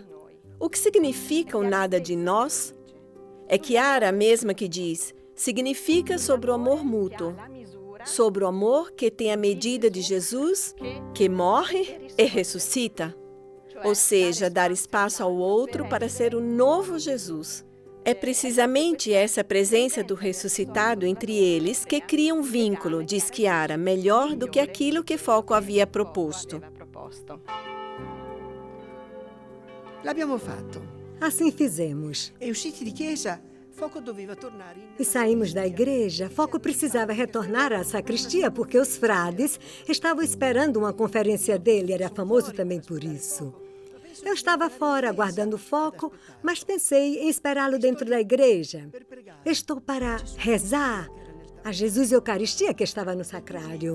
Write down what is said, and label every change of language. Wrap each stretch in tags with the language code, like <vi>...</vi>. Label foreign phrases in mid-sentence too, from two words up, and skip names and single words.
<pt>O que significa o nada de nós? É Chiara mesma que diz, significa sobre o amor mútuo, sobre o amor que tem a medida de Jesus, que morre e ressuscita. Ou seja, dar espaço ao outro para ser o novo Jesus. É precisamente essa presença do ressuscitado entre eles que cria um vínculo, diz Chiara, melhor do que aquilo que Foco havia proposto.</pt> <it>L'abbiamo fatto.</it> <pt>Assim fizemos.</pt> <it>E usciti di chiesa, Foco doveva tornare.</it> <pt>E saímos da igreja. Foco precisava retornar à sacristia porque os frades estavam esperando uma conferência dele. Era famoso também por isso. Eu estava fora, aguardando Foco, mas pensei em esperá-lo dentro da igreja. Estou para rezar a Jesus Eucaristia que estava no sacrário.</pt>